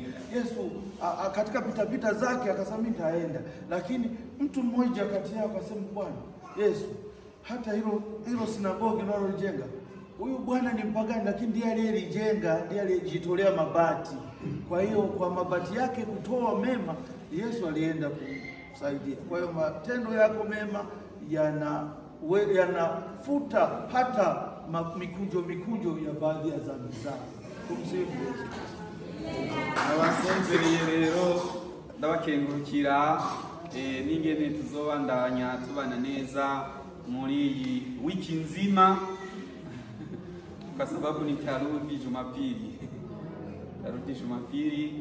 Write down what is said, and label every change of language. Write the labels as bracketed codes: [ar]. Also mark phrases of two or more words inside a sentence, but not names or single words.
[sw] Yesu katika pitapita zake akasema nitaenda, lakini mtu mmoja kati yao akasema, Bwana Yesu, hata hilo sinagogi unalojenga, huyu bwana ni mpagani, lakini ndiye aliyelijenga, ndiye aliyejitolea mabati. Kwa hiyo kwa mabati yake kutoa mema, Yesu alienda kusaidia. Kwa hiyo matendo yako mema yanafuta hata mikunjo ya baadhi ya dhambi zako. Tumsifu Yesu. [rn] Abasenzereye rero ndabakengurukira n'ingene tuzobandanya tubana neza muri iyi wiki nzima, [sw] kwa sababu ni tarudi Jumapili.